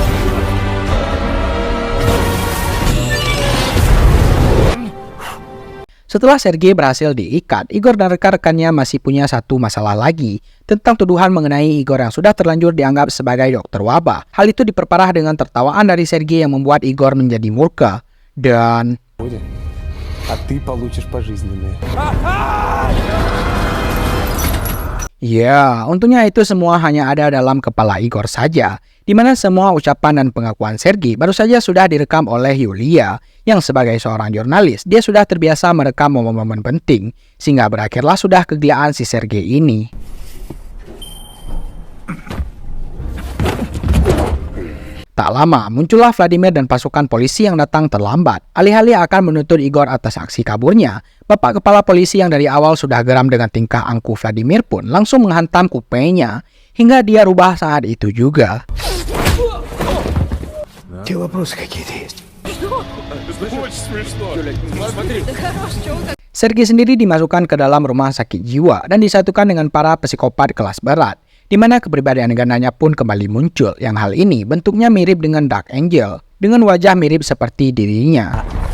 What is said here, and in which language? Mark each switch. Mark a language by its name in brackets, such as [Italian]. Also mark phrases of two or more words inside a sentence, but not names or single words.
[Indonesian] Setelah Sergei berhasil diikat, Igor dan rekan-rekannya masih punya satu masalah lagi tentang tuduhan mengenai Igor yang sudah terlanjur dianggap sebagai dokter wabah. Hal itu diperparah dengan tertawaan dari Sergei yang membuat Igor menjadi murka. Dan [Russian] А ты получишь пожизненное. [Indonesian] ya, untungnya itu semua hanya ada dalam kepala Igor saja, di mana semua ucapan dan pengakuan Sergei baru saja sudah direkam oleh Yulia, yang sebagai seorang jurnalis, dia sudah terbiasa merekam momen-momen penting, sehingga berakhirlah sudah kegilaan si Sergei ini. Tak lama, muncullah Vladimir dan pasukan polisi yang datang terlambat. Alih-alih akan menuntut Igor atas aksi kaburnya, bapak kepala polisi yang dari awal sudah geram dengan tingkah angkuh Vladimir pun langsung menghantam kupenya, hingga dia rubah saat itu juga. [Russian] Те вопросы какие-то есть. [Indonesian] Sergei sendiri dimasukkan ke dalam rumah sakit jiwa dan disatukan dengan para psikopat kelas berat, di mana kepribadian gandanya pun kembali muncul, yang hal ini bentuknya mirip dengan Dark Angel, dengan wajah mirip seperti dirinya.